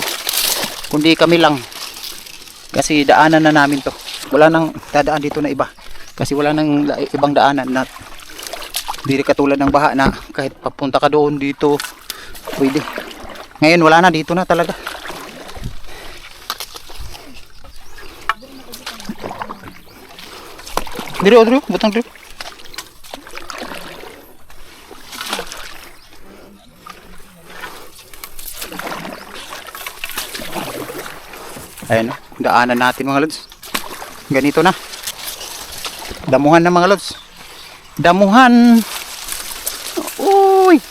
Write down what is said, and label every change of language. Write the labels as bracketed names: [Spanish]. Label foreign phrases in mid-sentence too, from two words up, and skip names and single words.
[Filipino] Kundi kami lang. Kasi daanan na namin to. Wala nang dadaan dito na iba. Kasi wala nang ibang daanan na hindi katulad ng baha na kahit papunta ka doon dito pwede. Ngayon wala na, dito na talaga. [Cebuano] Diri, oh, diri, butang diri. [Filipino] Ayan, daanan natin mga lods. Ganito na. Damuhan na mga lods. Damuhan. Uy.